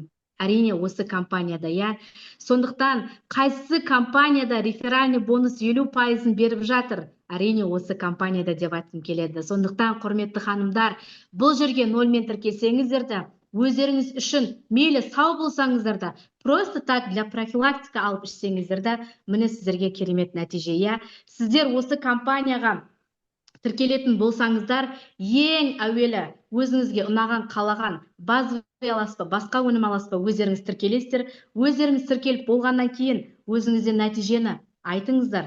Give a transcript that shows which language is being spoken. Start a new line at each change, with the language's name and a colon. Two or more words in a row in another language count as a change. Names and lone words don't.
Kazakh: Әрине осы компанияда, иә. Сондықтан қайсы компанияда
Russian: реферальный бонус
Kazakh: 50% беріп жатыр? Әрине осы компанияда деп айтқым келеді. Сондықтан құрметті ханымдар, бұл жерге нолмен тіркелсеңіздер де, өздеріңіз үшін мейлі сау болсаңыздар да,
Russian: просто так для профилактика
Kazakh: алып ішсеңіздер де, міне сіздерге керемет нәтиже, иә. Сіздер осы компанияға тіркелетін болсаңыздар, ең әуелі өзіңізге ұнаған, қалаған, базовый аласыз ба, басқа өнім аласыз ба, өздеріңіз тіркелесіздер. Өздеріңіз тіркеліп болғаннан кейін өзіңізде нәтижені айтыңыздар.